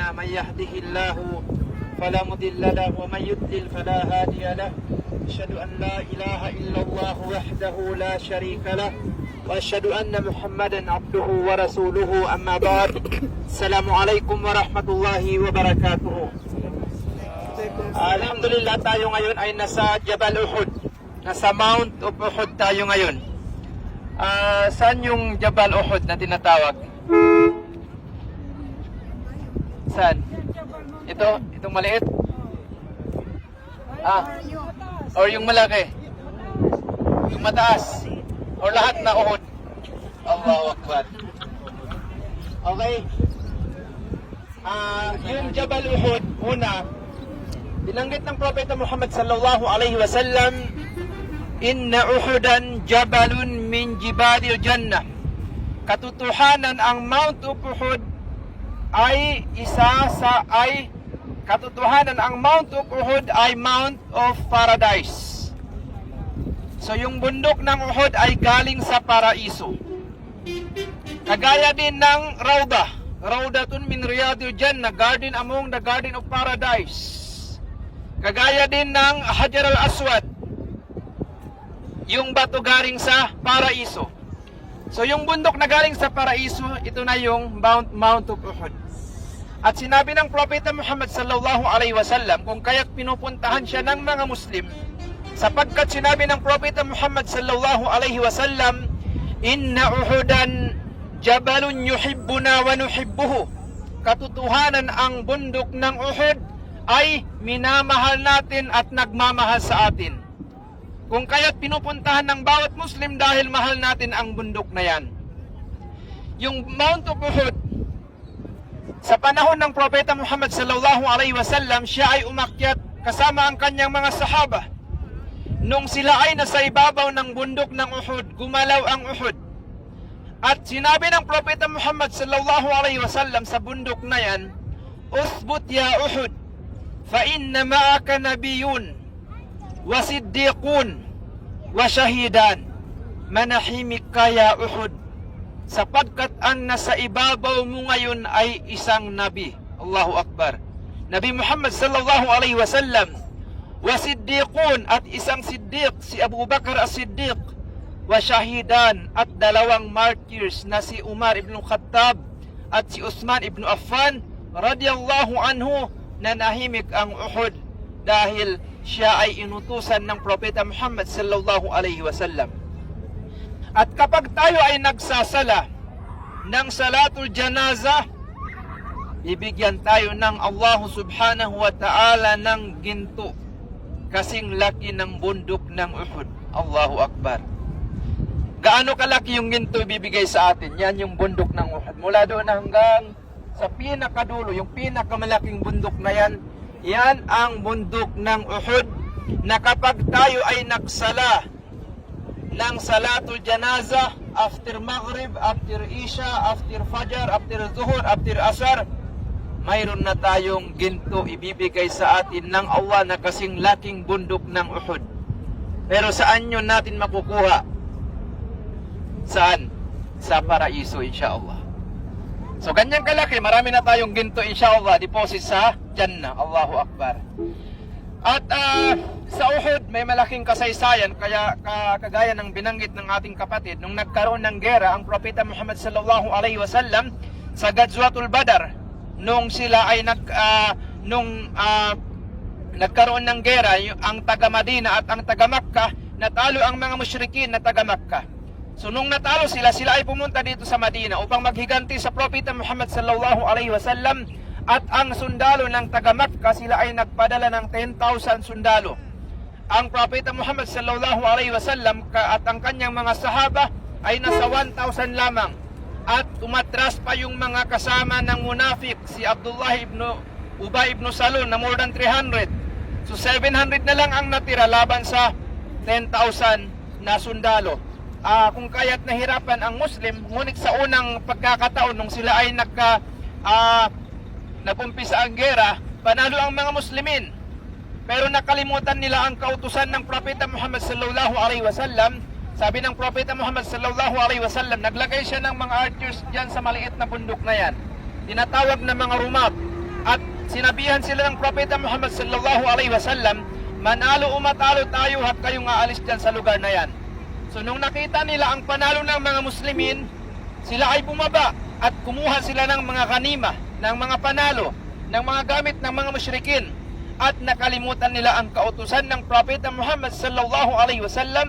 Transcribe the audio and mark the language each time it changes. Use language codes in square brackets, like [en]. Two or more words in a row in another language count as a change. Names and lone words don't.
[ar] من يهده الله فلا مضل له ومن يضلل فلا هادي له. أشهد أن لا إله إلا الله وحده لا شريك له وأشهد أن محمدا عبده ورسوله. أما بعد. السلام عليكم ورحمة الله وبركاته. Alhamdulillah, [tl] tayo ngayon ay nasa Jabal Uhud. Nasa Mount of Uhud tayo ngayon. Saan yung Jabal Uhud na tinatawag? Saan? Itong maliit? Or yung malaki? Yung mataas? Or lahat na Uhud? [ar] الله أكبر. Okay. [tl] Yung Jabal Uhud, una, binanggit ng Propeta Muhammad [ar] صلى الله عليه وسلم إن أحدا جبل من جبال الجنة. [tl] Katotohanan ang Mount of Uhud ay katotohanan ang Mount of Uhud ay [en] Mount of Paradise. [tl] So yung bundok ng Uhud ay galing sa paraiso. Kagaya din ng [ar] روضة من رياض الجنة, [en] garden among the garden of paradise. [tl] Kagaya din ng Hajar al-Aswad, yung bato galing sa paraiso. So yung bundok na galing sa paraiso, ito na yung Mount of Uhud. At sinabi ng Propeta Muhammad [ar] صلى الله عليه وسلم [tl] kung kaya't pinupuntahan siya ng mga Muslim, sapagkat sinabi ng Propeta Muhammad [ar] صلى الله عليه وسلم إن أحدا جبل يحبنا ونحبه. [tl] Katotohanan ang bundok ng Uhud ay minamahal natin at nagmamahal sa atin. Kung kaya't pinupuntahan ng bawat Muslim dahil mahal natin ang bundok na yan. Yung Mount of Uhud, sa panahon ng Propeta Muhammad [ar] صلى الله عليه وسلم, [tl] siya ay umakyat kasama ang kanyang mga sahaba. Nung sila ay nasa ibabaw ng bundok ng Uhud, gumalaw ang Uhud. At sinabi ng Propeta Muhammad [ar] صلى الله عليه وسلم [tl] sa bundok na yan, [ar] اثبت يا أحد فإن معك نبي وصديق وشهيدان, [tl] manahimik ka [ar] ya Uhud, [tl] sapagkat ang nasa ibabaw mo ngayon ay isang nabi. [ar] الله أكبر نبي محمد صلى الله عليه وسلم وصديق, [tl] at isang siddiq, si Abu Bakar as-Siddiq, [ar] وشهيدا, [tl] at dalawang martyrs na si Umar ibn Khattab at si Uthman ibn Affan [ar] رضي الله عنه, [tl] na nahimik ang Uhud dahil siya ay inutusan ng Propeta Muhammad [ar] صلى الله عليه وسلم. [tl] At kapag tayo ay nagsasala ng [ar] صلاة الجنازة, [tl] bibigyan tayo ng Allah [ar] سبحانه وتعالى [tl] ng ginto kasing laki ng bundok ng Uhud. [ar] الله أكبر. [tl] Gaano kalaki yung ginto ibibigay sa atin? Yan yung bundok ng Uhud. Mula doon hanggang sa pinakadulo, yung pinakamalaking bundok na yan, yan ang bundok ng Uhud, na kapag tayo ay nagsala ng [ar] صلاة الجنازة, [en] after Maghrib, after Isha, after Fajr, after Zuhur, after Asar, [tl] mayroon na tayong ginto ibibigay sa atin ng Allah na kasing laking bundok ng Uhud. Pero saan yun natin makukuha? Saan? Sa paraiso, insyaAllah. So ganyan kalaki, marami na tayong ginto insyaAllah, deposit sa Jannah. [ar] الله أكبر. [tl] At sa Uhud may malaking kasaysayan, kaya kagaya ng binanggit ng ating kapatid, nung nagkaroon ng gera ang Propeta Muhammad [ar] صلى الله عليه وسلم [tl] sa Ghazwatul Badr, nung sila ay nagkaroon ng gera, ang taga Madina at ang taga Makkah, natalo ang mga musyrikin na taga Makkah. So nung natalo sila ay pumunta dito sa Madina upang maghiganti sa Propeta Muhammad [ar] صلى الله عليه وسلم, [tl] at ang sundalo ng taga Makkah, sila ay nagpadala ng 10,000 sundalo. Ang Propeta Muhammad [ar] صلى الله عليه وسلم [tl] at ang kanyang mga sahaba ay nasa 1,000 lamang. At umatras pa yung mga kasama ng munafik, si Abdullah ibn Ubay ibn Salul, na more than 300. So 700 na lang ang natira laban sa 10,000 na sundalo. Kung kaya't nahirapan ang Muslim, ngunit sa unang pagkakataon nung sila ay nagumpisa ang gera, panalo ang mga Muslimin. Pero nakalimutan nila ang kautusan ng Propeta Muhammad [ar] صلى الله عليه وسلم [tl] Sabi ng Propeta Muhammad [ar] صلى الله عليه وسلم, [tl] naglagay siya ng mga archers diyan sa maliit na bundok na yan. Tinatawag na mga rumat. At sinabihan sila ng Propeta Muhammad [ar] صلى الله عليه وسلم, [tl] manalo o matalo tayo, huwag kayong aalis diyan sa lugar na yan. So nung nakita nila ang panalo ng mga Muslimin, sila ay bumaba at kumuha sila ng mga kanima, ng mga panalo, ng mga gamit ng mga musyrikin. At nakalimutan nila ang kautusan ng Propeta Muhammad [ar] صلى الله عليه وسلم.